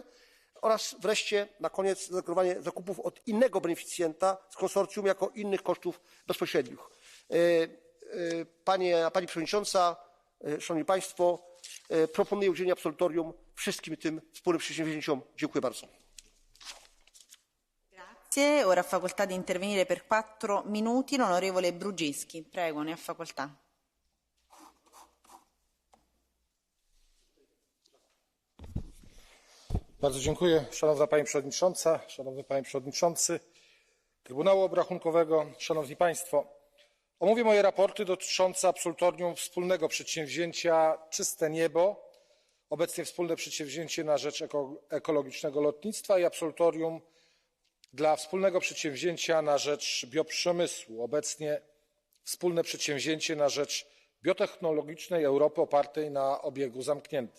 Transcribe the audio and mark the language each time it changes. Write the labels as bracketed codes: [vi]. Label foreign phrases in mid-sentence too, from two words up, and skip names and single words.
[pl] Oraz wreszcie na koniec zadeklarowanie zakupów od innego beneficjenta z konsorcjum jako innych kosztów bezpośrednich. Pani Przewodnicząca, Szanowni Państwo, proponuję udzielenie absolutorium wszystkim tym wspólnym przedsięwzięciom. Dziękuję bardzo. [it] Grazie. Ora ha facoltà di intervenire per 4 minuti l'onorevole Brugeschi. Prego, ne ha facoltà. [pl] Bardzo dziękuję. Szanowna Pani Przewodnicząca, Szanowny Panie Przewodniczący Trybunału Obrachunkowego, Szanowni Państwo. Omówię moje raporty dotyczące absolutorium wspólnego przedsięwzięcia Czyste Niebo, obecnie wspólne przedsięwzięcie na rzecz ekologicznego lotnictwa i absolutorium dla wspólnego przedsięwzięcia na rzecz bioprzemysłu, obecnie wspólne przedsięwzięcie na rzecz biotechnologicznej Europy opartej na obiegu zamkniętym.